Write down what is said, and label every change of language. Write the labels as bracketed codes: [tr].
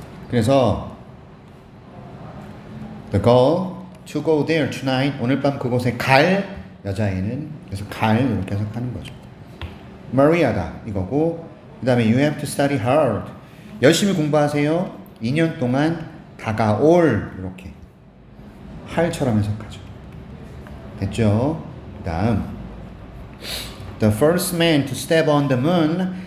[en] 그래서 the girl to go there tonight. [ko] 오늘 밤 그곳에 갈 여자애는, 그래서 갈 이렇게 해석하는 거죠. Maria다 이거고, 그 다음에 [en] you have to study hard. [ko] 열심히 공부하세요. 2년 동안 다가올 이렇게 할처럼 해석하죠. 됐죠? 그 다음 [en] the first man to step on the moon.